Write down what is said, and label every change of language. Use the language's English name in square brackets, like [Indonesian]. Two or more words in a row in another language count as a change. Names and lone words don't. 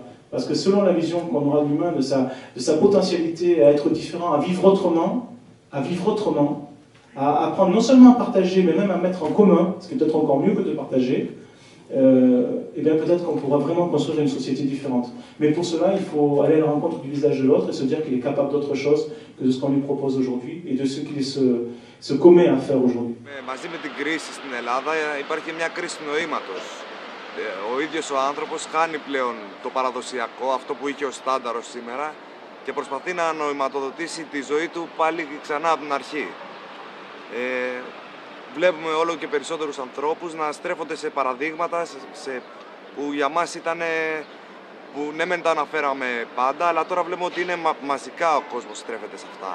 [French] Parce que selon la vision qu'on aura de l'humain, de sa potentialité à être différent, à vivre autrement, à apprendre non seulement à partager, mais même à mettre en commun, ce qui est peut-être encore mieux que de partager, et bien peut-être qu'on pourra vraiment construire une société différente. Mais pour cela, il faut aller à la rencontre du visage de l'autre et se dire qu'il est capable d'autre chose que de ce qu'on lui propose aujourd'hui et de ce qu'il se commet à faire aujourd'hui. [Greek] Μαζί με την κρίση στην Ελλάδα υπάρχει μια κρίση νοήματος. Ο ίδιος ο άνθρωπος χάνει πλέον το παραδοσιακό, αυτό που είχε ως στάνταρο σήμερα και προσπαθεί να νοηματοδοτήσει τη ζωή του πάλι ξανά από την αρχή. Βλέπουμε όλο και περισσότερους ανθρώπους να στρέφονται σε παραδείγματα που για μας ήταν, που ναι μεν τα αναφέραμε πάντα, αλλά τώρα βλέπουμε ότι είναι μαζικά ο κόσμος στρέφεται σε αυτά.